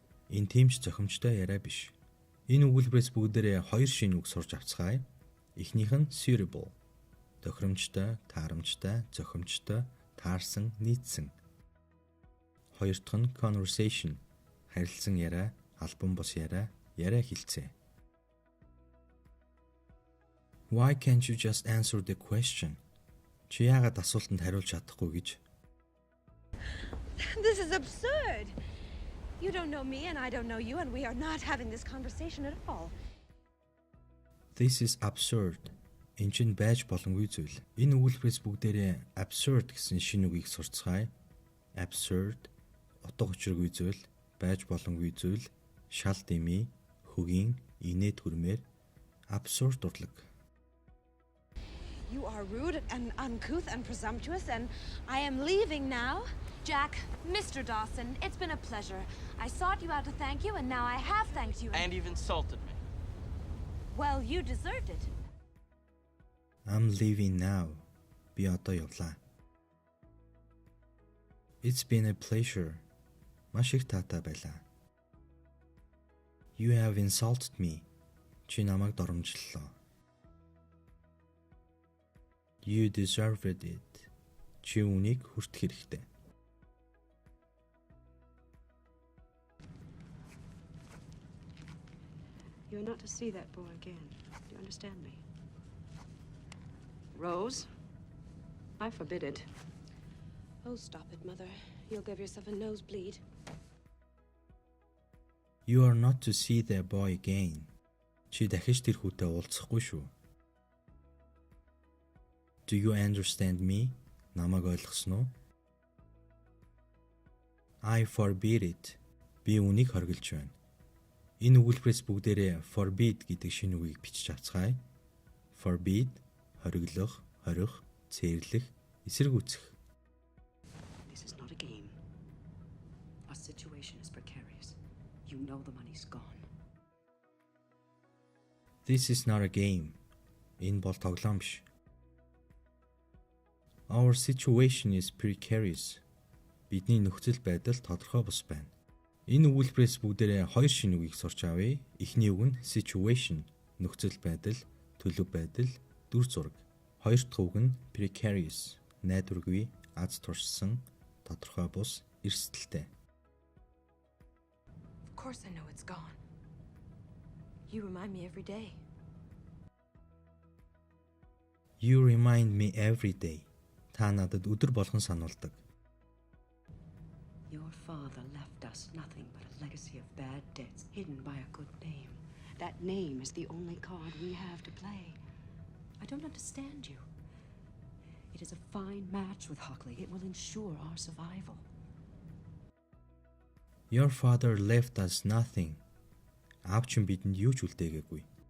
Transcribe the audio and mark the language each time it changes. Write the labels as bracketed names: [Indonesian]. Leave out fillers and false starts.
[Mongolian] Энэ тиймч зохимжтой яриа биш. Энэ өгүүлбэрээс бүгдээрээ хоёр шинэ үг сурч авцгаая. Эхнийх нь suitable. Тохиромжтой, таарамжтай, зохимжтой, таарсан, нийцсэн. Хоёр дахь нь conversation. Харилцан яриа, албан бус яриа хэлцээ. [English] Why can't you just answer the question? [Mongolian] Чи яагаад асуултанд хариулж чадахгүй гэж? [English] This is absurd. You don't know me and I don't know you and we are not having this conversation at all. This is absurd. [Mongolian] Энэ чинь байж боломгүй зүйл. Энэ өгүүлбэрээс бүгдээрээ absurd гэсэн шинэ үгийг сурцгаая. Absurd, утга учиргүй зүйл, байж боломгүй зүйл, шал дэмий, хөгийн, инээд хүрмээр absurd урлаг. [English] You are rude and uncouth and presumptuous and I am leaving now. Jack, Mr. Dawson, it's been a pleasure. I sought you out to thank you and now I have thanked you. And you've insulted me. Well, you deserved it. I'm leaving now. [Mongolian] Би одоо явлаа. [English] It's been a pleasure. [Mongolian] Маш их таатай байлаа. [English] You have insulted me. [Mongolian] Чи намайг доромжллоо. [English] You deserved it. [Mongolian] Чи үнийг хүртэх хэрэгтэй. [English] You're not to see that boy again. Do you understand me? Rose, I forbid it. Oh, stop it, Mother. You'll give yourself a nosebleed. You are not to see the boy again. [Mongolian] Чи дахиж тэр хүүтэй уулзахгүй шүү. [English] Do you understand me? [Mongolian] Намайг ойлгосон уу? [English] I forbid it. [Mongolian] Би үнийг хоригдж байна. Энэ өгүүлбэрээс бүгдээрээ forbid гэдэг шинэ үгийг бичиж авцгаая. Forbid, хориглох, хорих, цээрлэх, эсэргүүцэх. [English] This is not a game. Our situation is precarious. You know the money's gone. This is not a game. [Mongolian] Энэ бол тоглоом биш. [English] Our situation is precarious. [Mongolian] Бидний нөхцөл байдал тодорхой бус байна. Энэ өгүүлбэрээс бүгдээрээ хоёр шинэ үгийг сурч авъя. Эхний үг нь situation, нөхцөл байдал, төлөв байдал, дүр зураг. Хоёр дахь үг нь precarious, найдваргүй, аз туршсан, тодорхой бус, эрсдэлтэй. [English] Of course I know it's gone. You remind me every day. You remind me every day. [Mongolian] Та надад өдөр болгон сануулдаг. [English] Your father left us nothing but a legacy of bad debts hidden by a good name. That name is the only card we have to play. I don't understand you. It is a fine match with Hockley. It will ensure our survival. Your father left us nothing. [Mongolian] Аав чинь бидэнд юу ч үлдээгээгүй.